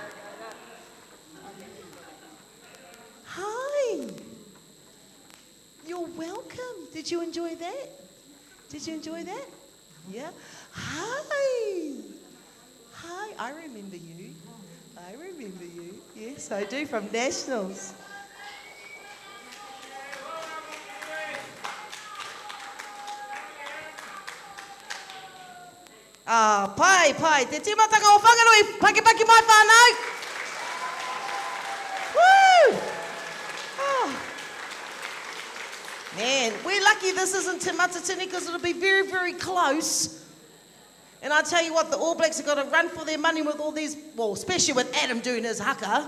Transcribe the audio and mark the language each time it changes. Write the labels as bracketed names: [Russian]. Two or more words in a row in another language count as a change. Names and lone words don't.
[English] Hi. You're welcome. Did you enjoy that? Did you enjoy that? Yeah? Hi. Hi. I remember you. I remember you. Yes, I do, from Nationals. [Māori] Ah, pai, te timatanga o whangarui, paki mai whānau. [English] Woo! Oh. Man, we're lucky this isn't Te Matatini because it'll be very, very close. And I tell you what, the All Blacks have got to run for their money with all these, well, especially with Adam doing his haka.